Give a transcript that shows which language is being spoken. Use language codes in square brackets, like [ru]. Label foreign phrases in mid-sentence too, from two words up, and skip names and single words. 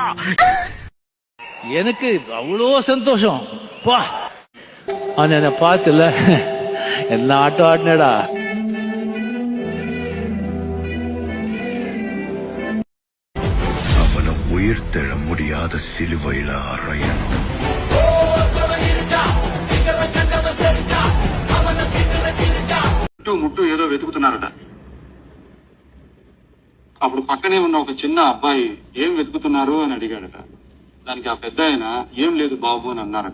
[ta] எனக்கு அவ்வளோ சந்தோஷம். என்ன பார்த்துல என்ன ஆட்டம் ஆடினடா. அவனை உயிர்த்தெழ முடியாத சிலுவையில அறையணும். [te] ముట్టు ఏదో వెతుకుతున్నారట. అప్పుడు పక్కనే ఉన్న ఒక చిన్న అబ్బాయి ఏం వెతుకుతున్నారు అని అడిగాడట. దానికి ఆ పెద్ద ఆయన ఏం లేదు బాబు అని అన్నారట.